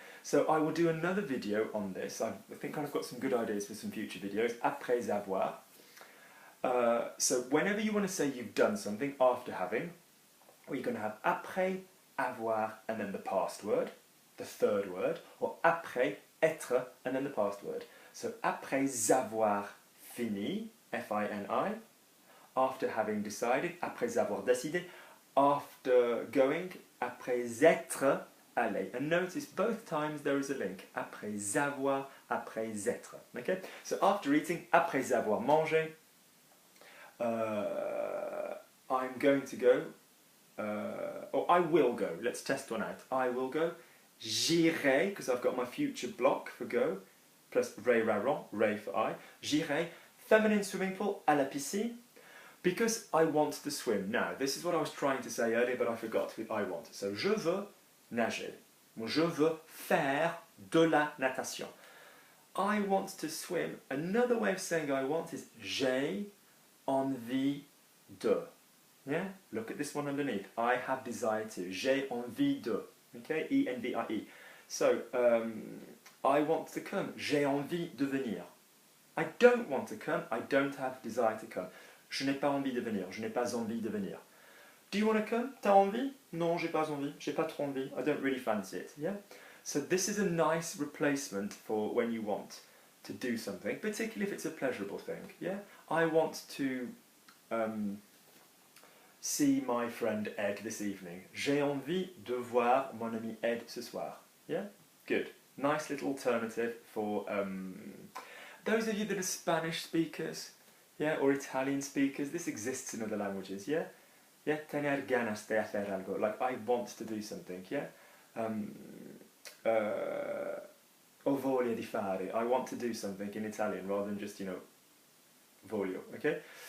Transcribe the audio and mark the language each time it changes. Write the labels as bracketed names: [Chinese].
[English] So I will do another video on this. I think I've got some good ideas for some future videos. Après avoir. So whenever you want to say you've done something after having, or you're going to have après avoir and then the past word, the third word, or après être and then the past word. So [French] après avoir fini, [English] F-I-N-I, after having decided, [French] après avoir décidé, [English] after going, [French] après être, allé. [English] And notice both times there is a link. Après avoir, après être. Okay? So after eating, [French] après avoir mangé, [English] I'm going to go, or I will go. Let's test one out. I will go. [French] J'irai, [English] because I've got my future block for go, plus vais, vais for I. [French] J'irai, [English] feminine swimming pool, [French] à la piscine, [English] because I want to swim. Now, this is what I was trying to say earlier, but I forgot with I want. [French] So, je veux nager. Je veux faire de la natation. [English] I want to swim. Another way of saying I want is [French] j'ai envie de. [English] Yeah? Look at this one underneath. I have desire to. [French] J'ai envie de. [English] Okay? E-N-V-I-E. So, I want to come. [French] J'ai envie de venir. [English] I don't want to come. I don't have desire to come. [French] Je n'ai pas envie de venir. Je n'ai pas envie de venir. [English] Do you want to come? [French] T'as envie? Non, j'ai pas envie. J'ai pas trop envie. [English] I don't really fancy it. Yeah? So this is a nice replacement for when you want to do something, particularly if it's a pleasurable thing. Yeah? I want to see my friend Ed this evening. [French] J'ai envie de voir mon ami Ed ce soir. [English] Yeah? Good. Nice little alternative for those of you that are Spanish speakers, yeah, or Italian speakers. This exists in other languages, yeah? Yeah, [Spanish] tener ganas de hacer algo, [English] like I want to do something, yeah? [Italian] Ho voglia di fare, [English] I want to do something in Italian rather than just, you know, voglio, okay?